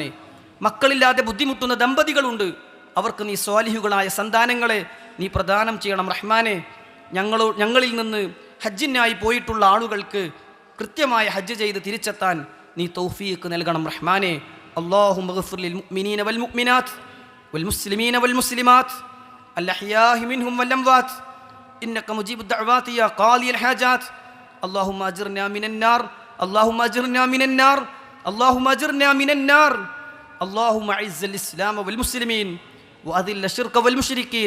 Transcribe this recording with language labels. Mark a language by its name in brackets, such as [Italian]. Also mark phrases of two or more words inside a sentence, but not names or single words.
[Malayalam] മക്കളില്ലാതെ ബുദ്ധിമുട്ടുന്ന ദമ്പതികളുണ്ട്, അവർക്ക് നീ സ്വാലിഹുകളായ സന്താനങ്ങളെ നീ പ്രദാനം ചെയ്യണം റഹ്മാനെ. ഞങ്ങളിൽ നിന്ന് ഹജ്ജിനായി പോയിട്ടുള്ള ആളുകൾക്ക് കൃത്യമായ ഹജ്ജ് ചെയ്ത് തിരിച്ചെത്താൻ നീ തൗഫീഖ് നൽകണം റഹ്മാനെ. [Arabic] اللهم اغفر للمؤمنين والمؤمنات والمسلمين والمسلمات الأحياء منهم والأموات إنك مجيب الدعوات يا قاضي الحاجات. اللهم أجرنا من النار، اللهم أجرنا من النار، اللهم أجرنا من النار. اللهم أعز الإسلام والمسلمين وأذل الشرك والمشركين.